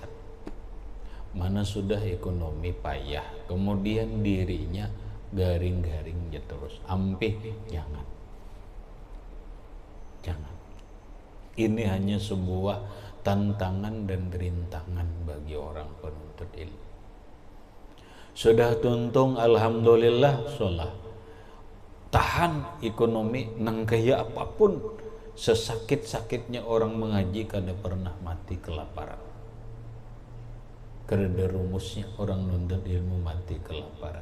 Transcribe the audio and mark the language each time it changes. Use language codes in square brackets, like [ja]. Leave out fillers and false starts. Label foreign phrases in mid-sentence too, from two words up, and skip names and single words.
[id] Mana sudah ekonomi payah, kemudian dirinya garing-garing ya terus. [bjn] Ampih, jangan. [id] Ini hanya sebuah tantangan dan rintangan bagi orang penuntut ilmu. [bjn] Sudah tuntung alhamdulillah sholat. [id] Tahan ekonomi nang kaya apapun, sesakit-sakitnya orang mengaji kada pernah mati kelaparan. Karena rumusnya orang nuntut ilmu mati kelaparan.